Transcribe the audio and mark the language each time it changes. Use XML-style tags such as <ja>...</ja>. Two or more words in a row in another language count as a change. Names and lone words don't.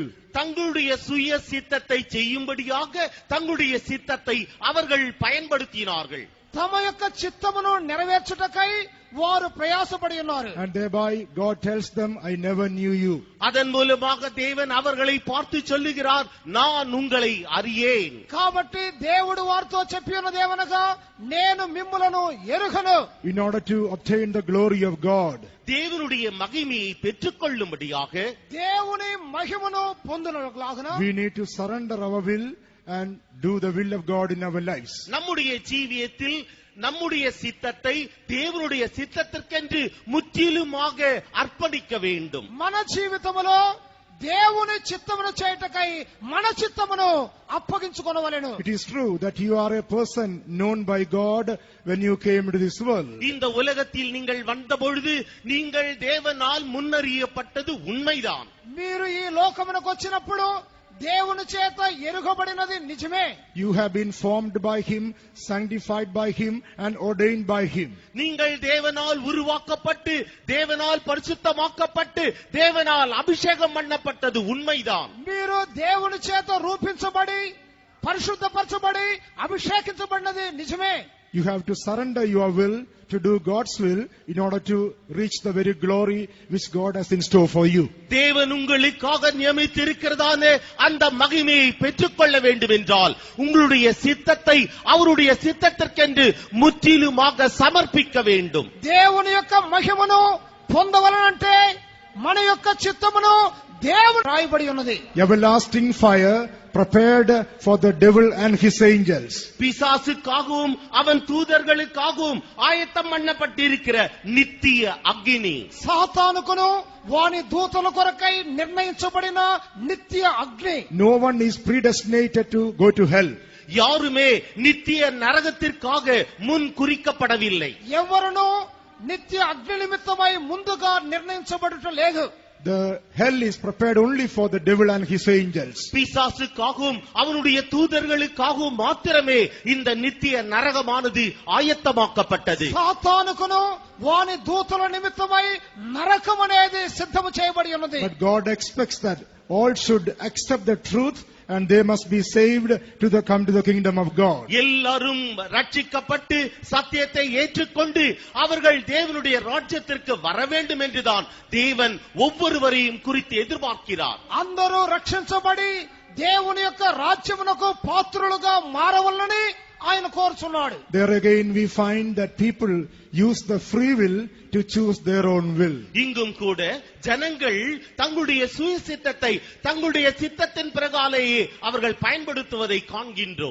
<ta>தங்களுடைய சுய சித்தத்தை செய்யும்படியாக தங்களுடைய சித்தத்தை அவர்கள் பயன்படுத்தினார்கள்.</ta> <te>తమ యొక్క చిత్తమును నెరవేర్చుటకై వారు ప్రయాసపడి ఉన్నారు.</te> <en>And thereby God tells them, I never knew you.</en> <ta>அதன் மூலமாக தேவன் அவர்களை பார்த்து சொல்லுகிறார், நான் உங்களை அறியேன்.</ta> <te>కాబట్టి దేవుడు వారితో చెప్పి ఉన్నదేమనగా, నేను మిమ్ములను ఎరుగను.</te> <en>In order to obtain the glory of God,</en> <ta>தேவனுடைய மகிமையை பெற்றுக்கொள்ளும்படியாக</ta> <te>దేవుని మహిమను పొందునలాగున</te> <en>we need to surrender our will and do the will of God in our lives.</en> <ta>நம்முடைய ஜீவியத்தில் நம்முடைய சித்தத்தை தேவனுடைய சித்தத்திற்கென்று முற்றிலுமாக அர்ப்பணிக்க வேண்டும்.</ta> <te>మన జీవితములో దేవుని చిత్తమును చేయుటకై మన చిత్తమును అప్పగించుకొనవలెను.</te> <en>It is true that you are a person known by God when you came into this world.</en> <ta>இந்த உலகத்தில் நீங்கள் வந்தபொழுது நீங்கள் தேவனால் முன்னறியப்பட்டது உண்மைதான்.</ta> <te>మీరు ఈ లోకమునకు వచ్చినప్పుడు దేవుని చేత ఎరుగబడినది నిజమే.</te> <en>You have been formed by Him, sanctified by Him, and ordained by Him.</en> <ta>நீங்கள் தேவனால் உருவாக்கப்பட்டு தேவனால் பரிசுத்தமாக்கப்பட்டு தேவனால் அபிஷேகம் பண்ணப்பட்டது உண்மைதான்.</ta> <te>మీరు దేవుని చేత రూపించబడి పరిశుద్ధపరచబడి అభిషేకించబడినది నిజమే.</te> <en>You have to surrender your will to do God's will in order to reach the very glory which God has in store for you.</en> <ta>தேவன் உங்களுக்காக நியமித்திருக்கிறதான அந்த மகிமையை பெற்றுக்கொள்ள வேண்டும் என்றால் உங்களுடைய சித்தத்தை அவருடைய சித்தத்திற்கென்று முற்றிலுமாக சமர்ப்பிக்க வேண்டும்.</ta> <te>దేవుని యొక్క మహిమను పొందవలనంటే మన యొక్క చిత్తమును దేవుడు రాయబడి ఉన్నది.</te> <en>Everlasting fire prepared for the devil and his angels.</en> <ta>பிசாசுக்காகவும் அவன் தூதர்களுக்காகவும் ஆயத்தம் பண்ணப்பட்டிருக்கிற நித்திய அக்னி.</ta> <te>సాతానుకును వాని దూతల కొరకై నిర్ణయించబడిన నిత్య అగ్ని.</te> <en>No one is predestinated to go to hell.</en> <ta>யாருமே நித்திய நரகத்திற்காக முன் குறிக்கப்படவில்லை.</ta> <te>ఎవరును నిత్య అగ్ని నిమిత్తమై ముందుగా నిర్ణయించబడుట లేదు.</te> <en>The hell is prepared only for the devil and his angels.</en> <ta>பிசாசுக்காகவும் அவனுடைய தூதர்களுக்காகவும் மாத்திரமே இந்த நித்திய நரகமானது ஆயத்தமாக்கப்பட்டது.</ta> <te>సాతానుకును వాని దూతల నిమిత్తమై నరకం అనేది సిద్ధము చేయబడి ఉన్నది.</te> <en>But God expects that all should accept the truth and they must be saved to come to the kingdom of God.</en> <ta>எல்லாரும் ரட்சிக்கப்பட்டு சத்தியத்தை ஏற்றுக்கொண்டு அவர்கள் தேவனுடைய ராஜ்யத்திற்கு வர வேண்டும் என்றுதான் தேவன் ஒவ்வொருவரையும் குறித்து எதிர்பார்க்கிறார்.</ta> <te>అందరూ రక్షించబడి దేవుని యొక్క రాజ్యమునకు పాత్రులుగా మారవలనని ఆయన కోరుచున్నాడు.</te> <en>There again we find that people use the free will to choose their own will.</en> <ta>இங்கும் கூட ஜனங்கள் தங்களுடைய சுய சித்தத்தை தங்களுடைய சித்தத்தின் பிரகாலேயே அவர்கள் பயன்படுத்துவதை காண்கின்றோம்.</ta>